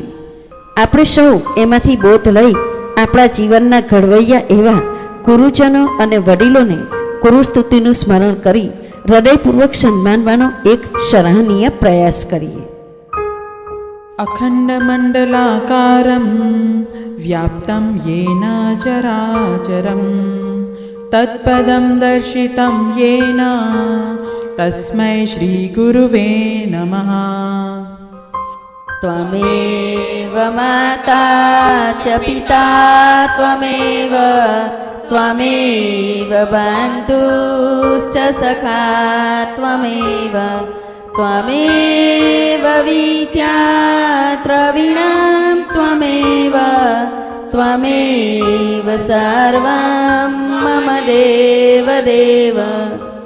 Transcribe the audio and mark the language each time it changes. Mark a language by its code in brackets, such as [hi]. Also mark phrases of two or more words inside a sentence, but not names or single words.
[gu] આપણે સૌ એમાંથી બોધ લઈ આપણા જીવનના ઘડવૈયા એવા ગુરુજનો અને વડીલોને ગુરુસ્તુતિનું સ્મરણ કરી હૃદયપૂર્વક સન્માનવાનો એક સરાહનીય પ્રયાસ કરીએ. [sa] અખંડમંડલાકારં વ્યાપ્तं येन चराचरं तत्पदं दर्शितं येन तस्मै श्रीगुरुवे नमः. त्वमेव माता च पिता त्वमेव त्वमेव बन्धुश्च सखा त्वमेव त्वमेव विद्या द्रविणं त्वमेव त्वमेव सर्वं मम देव देव.